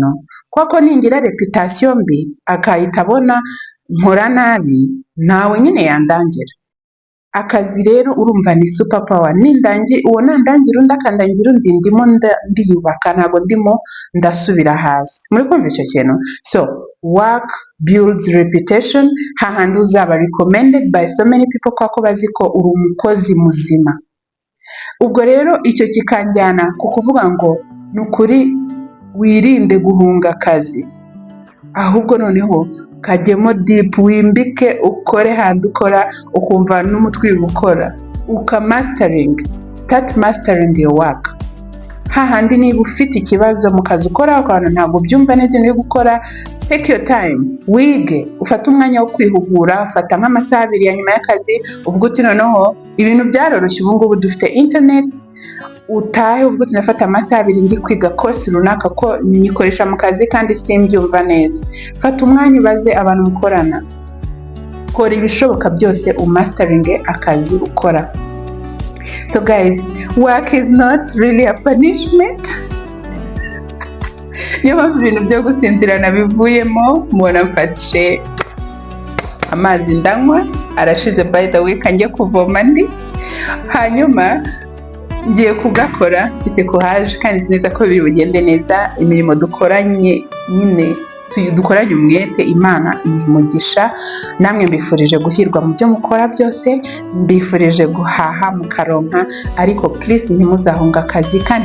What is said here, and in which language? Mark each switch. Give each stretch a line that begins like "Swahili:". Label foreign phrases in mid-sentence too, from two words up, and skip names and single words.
Kinyarwanda: Kuko ningira reputation mbi akahita abona nkora nabi, nawe nyine yandangira. Akazi rero urumva ni
English: super power.
Kinyarwanda: Uwo nandangira undi akandangira undi, ndimo ndiyubaka, ntabwo ndimo ndasubira hasi. Muri kumva icyo kintu?
English: So work builds reputation.
Kinyarwanda: Hahandi uzaba
English: recommended by so many people
Kinyarwanda: kuko bazi ko uri umukozi muzima. Ubwo rero icyo kikanjyana ku kuvuga ngo nukuri wirinde guhunga akazi, ahubwo noneho kajyemo deep, wimbike, ukore handi ukora, ukumva n'umutwe gukora,
English: start mastering your work.
Kinyarwanda: Hahandi niba ufite ikibazo mu kazi ukora, abantu ntabwo byumva neza uri gukora,
English: take your time,
Kinyarwanda: wige, ufate umwanya wo kwihugura, ufata nk'amasaha 2 ya nyuma y'akazi, uvuga uti noneho ibintu byaroroshye, ubu ngubu dufite internet, utahe uvuga uti nafata amasaha 2 ndi kwiga course runaka ko nyikoresha mu kazi kandi simbyumva neza. Fata umwanya ubaze abantu mukorana, kora ibishoboka byose umastering akazi ukora.
English: So guys, work is not really a punishment.
Kinyarwanda: Niyo mpamvu ibintu byo gusinzirana bivuyemo, mubona mfatishe amazi ndanywa, arashize
English: by the way,
Kinyarwanda: kanjye kuvoma ndi, hanyuma ngiye kugakora mfite courage kandi neza ko biri bugende neza. Imirimo dukoranye nyine dukoranye umwete, Imana umugisha. Namwe mbifurije guhirwa mu byo mukora byose, mbifurije guhaha mukaronka, ariko please ntimuzahunga akazi, kandi